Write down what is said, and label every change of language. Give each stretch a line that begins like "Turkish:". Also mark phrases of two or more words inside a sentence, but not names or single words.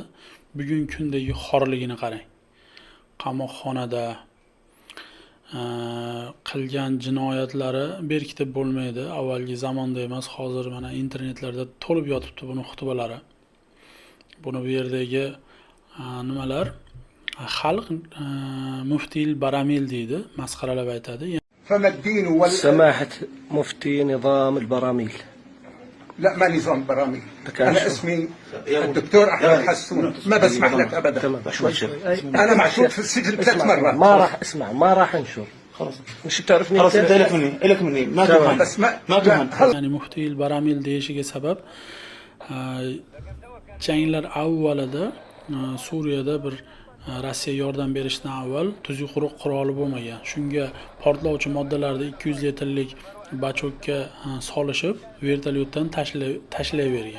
Uzbek: Bugun kundagi xorligini qarang. Qamoqxonada qilgan jinoyatlari berkitib bo'lmaydi. Avvalgi zamonda emas, hozir mana internetlarda to'lib yotibdi buni xutbalari. Buni bu yerdagi nimalar? Xalq Muftil Baramil deydi, masxaralab aytadi.
Arabic: سماحة مفتي نظام البراميل. لا، ما نظام براميل. أنا اسمي الدكتور أحمد حسون. ما بسمح لك أبدا. أنا محشور في السجن 3 مرات. ما راح انشر. خلاص مش بتعرفني. خلاص انت لك مني ما تفهم. بس ما تفهم.
Uzbek: Ya'ni Muftil Baramil deyishiga sabab janglar avvalida Suriyada bir Rossiya yordam berishdan avval tuzuk quruq quroli bo'lmagan. Shunga portlovchi moddalarni 200 litrlik bachokka solishib, vertolyotdan tashlayvergan.